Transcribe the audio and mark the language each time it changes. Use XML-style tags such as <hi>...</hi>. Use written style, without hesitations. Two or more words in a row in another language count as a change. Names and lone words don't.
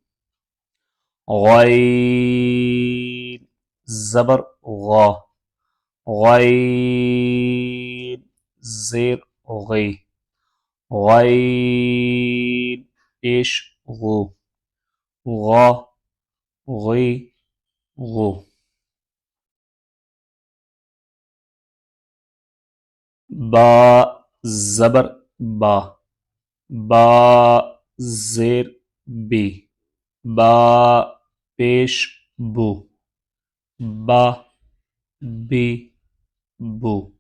<ur>غین زبر غا، غین زیر غی، غین پیش غو، غا غی غو. با زبر با، با زیر بی، با پیش بو، با بی بو.</ur>